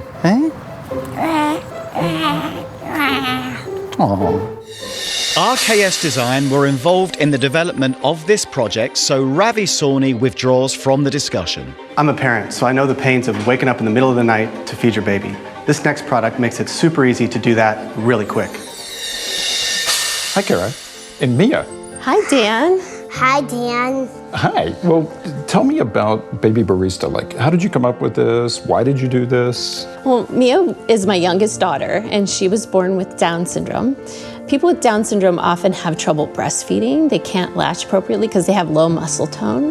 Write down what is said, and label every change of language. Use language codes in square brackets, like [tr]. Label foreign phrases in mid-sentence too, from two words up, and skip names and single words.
[en] Eh? Aww. RKS Design were involved in the development of this project, so Ravi Sawhney withdraws from the discussion. I'm a parent, so I know the pains of waking up in the middle of the night to feed your baby. This next product makes it super easy to do that really quick. Hi, Kara. And Mia. Hi, Dan. Hi, Dan. Hi. Well, tell me about Baby Barista. Like, how did you come up with this? Why did you do this? Well, Mia is my youngest daughter, and she was born with Down syndrome. People with Down syndrome often have trouble breastfeeding. They can't latch appropriately because they have low muscle tone.